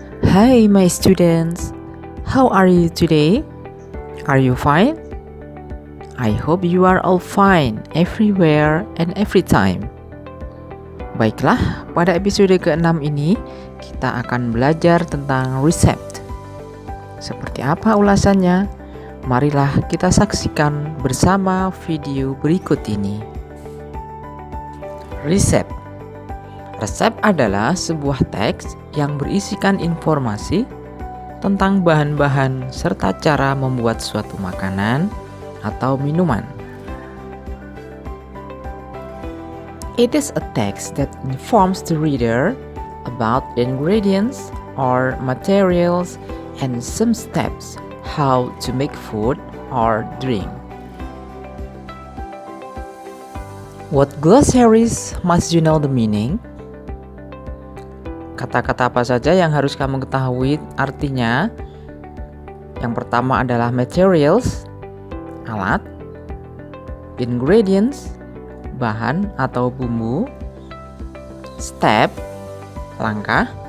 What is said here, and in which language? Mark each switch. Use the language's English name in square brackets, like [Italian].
[English] Hi my students, how are you today? Are you fine? I hope you are all fine everywhere and every time. [Indonesian] Baiklah, pada episode ke-6 ini kita akan belajar tentang resep. Seperti apa ulasannya? Marilah kita saksikan bersama video berikut ini. Resep. Resep adalah sebuah teks yang berisikan informasi tentang bahan-bahan serta cara membuat suatu makanan atau minuman. [English] It is a text that informs the reader about the ingredients or materials and some steps how to make food or drink. What glossaries must you know the meaning? [Indonesian] Kata-kata apa saja yang harus kamu ketahui artinya? Yang pertama adalah materials, alat, ingredients, bahan atau bumbu, step, langkah,